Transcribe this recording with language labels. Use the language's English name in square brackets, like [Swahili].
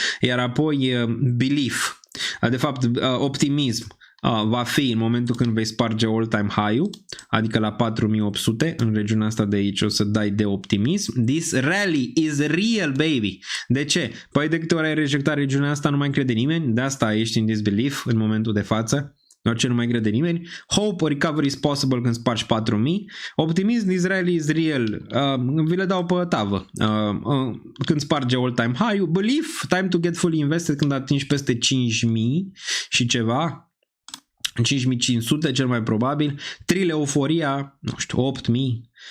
[Romanian] Iar apoi belief, de fapt optimism, va fi în momentul când vei sparge all-time high-ul, adică la 4800, în regiunea asta de aici o să dai de optimism. [English] This rally is real, baby. [Romanian] De ce? Păi de câte ori ai rejectat regiunea asta nu mai crede nimeni, de asta ești în disbelief în momentul de față. Orice nu mai crede nimeni. [English] Hope, recovery is possible [Romanian] când spargi 4000. [English] Optimism, this rally is real. [Romanian] Vi le dau pe tavă. Când sparge all-time high-ul. Belief, [English] time to get fully invested [Romanian] când atingi peste 5000 și ceva. 5500 cel mai probabil, Trile Euforia, nu știu, 8000.